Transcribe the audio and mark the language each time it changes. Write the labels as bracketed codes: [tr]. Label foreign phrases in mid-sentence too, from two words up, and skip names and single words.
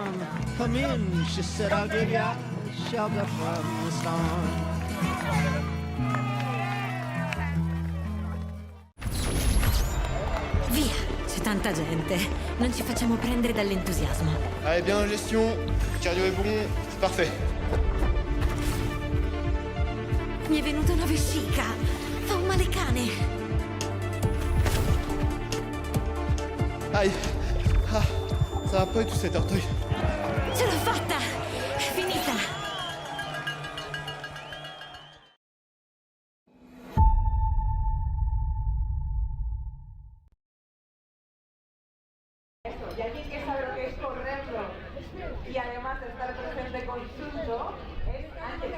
[en] Come in, she said, I'll give you shelter from the storm. [it] Via, c'è tanta gente. Non ci facciamo prendere dall'entusiasmo. [fr] Allez, bien en gestion, le cardio est bon, c'est parfait. [it] Mi è venuta una vescica. Fa un male cane. [fr] Aïe, ah, ça va pas du tout cet orteil. [it] Ce l'ho fatta! È finita! [es] Y alguien que sabe lo que es correrlo y además de estar presente con Sunto es Ángel.